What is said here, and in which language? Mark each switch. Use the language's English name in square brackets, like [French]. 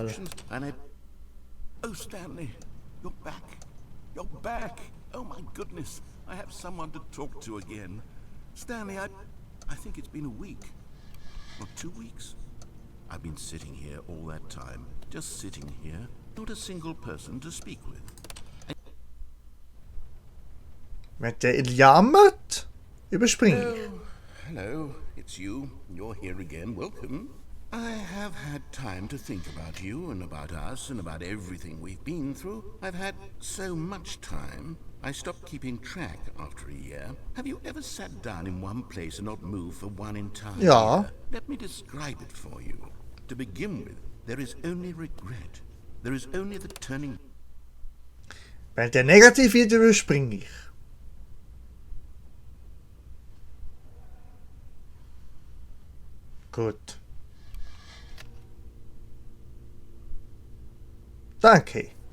[English] imperfections, and Oh, Stanley, you're back. You're back. Oh my goodness, I have someone to talk to again. Stanley, I think it's been a week. Or 2 weeks. I've been sitting here all that time. Just sitting here. Not a single person to speak with. [German] Wenn der jammert, überspringe ich. [English] Hello, it's you. You're here again. Welcome. I have had time to think about you and about us and about everything we've been through. I've had so much time. I stopped keeping track after a year. Have you ever sat down in one place and not moved for one entire year? Let me describe it for you. To begin with, there is only regret. There is only the turning. [German] Wenn der negativ wird, überspringe ich. Gut. Danke.